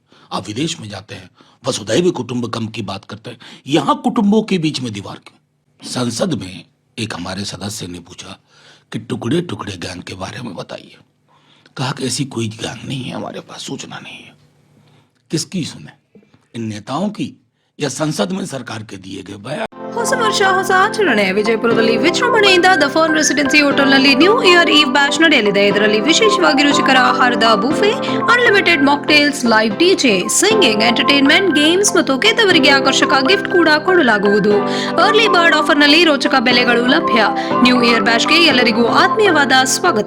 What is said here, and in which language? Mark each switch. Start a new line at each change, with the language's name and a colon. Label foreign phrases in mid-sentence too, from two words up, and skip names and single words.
Hindi: आप विदेश में जाते हैं,
Sanskrit: वसुधैव कुटुंबकम
Hindi: की बात करते हैं, यहां कुटुंबों के बीच में दीवार क्यों? संसद में एक हमारे सदस्य ने पूछा कि टुकड़े टुकड़े गैंग के बारे में बताइए। कहा कि ऐसी कोई गैंग नहीं है हमारे पास, सूचना नहीं है। किसकी सुने, इन नेताओं की या संसद में सरकार के दिए गए बयान?
Kannada: ಹೊಸ ವರ್ಷ ಹೊಸ ಆಚರಣೆ ವಿಜಯಪುರದಲ್ಲಿ ವಿಜೃಂಭಣೆಯಿಂದ ದ ಫಾರ್ಮ್ ರೆಸಿಡೆನ್ಸಿ ಹೋಟೆಲ್ನಲ್ಲಿ
English: New Year Eve batch
Kannada: ನಡೆಯಲಿದೆ. ಇದರಲ್ಲಿ ವಿಶೇಷವಾಗಿ ರುಚಿಕರ ಆಹಾರದ ಬುಫೆ,
English: unlimited mocktails, live DJ, singing, entertainment, games
Kannada: ಮತ್ತು ಗೆದ್ದವರಿಗೆ ಆಕರ್ಷಕ ಗಿಫ್ಟ್ ಕೂಡ ಕೊಡಲಾಗುವುದು.
English: early bird
Kannada: ಆಫರ್ನಲ್ಲಿ ರೋಚಕ ಬೆಲೆಗಳು ಲಭ್ಯ.
English: New Year
Kannada: ಬ್ಯಾಚ್ಗೆ ಎಲ್ಲರಿಗೂ ಆತ್ಮೀಯವಾದ ಸ್ವಾಗತ.